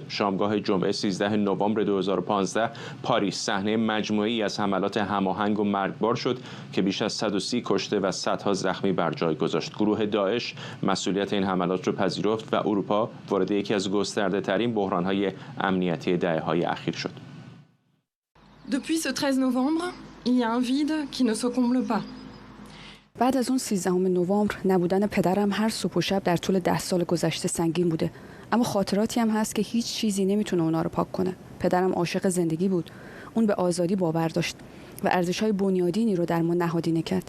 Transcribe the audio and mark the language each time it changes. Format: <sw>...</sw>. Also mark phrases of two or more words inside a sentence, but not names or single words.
<fa>شامگاه جمعه 13 نوامبر 2015 پاریس صحنه مجموعی از حملات هماهنگ و مرگبار شد که بیش از 130 کشته و صدها زخمی بر جای گذاشت. گروه داعش مسئولیت این حملات را پذیرفت و اروپا وارد یکی از گسترده‌ترین بحران‌های امنیتی دهه‌های اخیر شد.</fa> <fr>Depuis ce 13 novembre, il y a un vide qui ne se comble pas.</fr> <fa>بعد از اون 13 نوامبر نبودن پدرم هر صبح و شب در طول 10 سال گذشته سنگین بوده، اما خاطراتی هم هست که هیچ چیزی نمیتونه اونا رو پاک کنه. پدرم عاشق زندگی بود. اون به آزادی باور داشت و ارزش‌های بنیادینی رو در ما نهادینه کرد.</fa>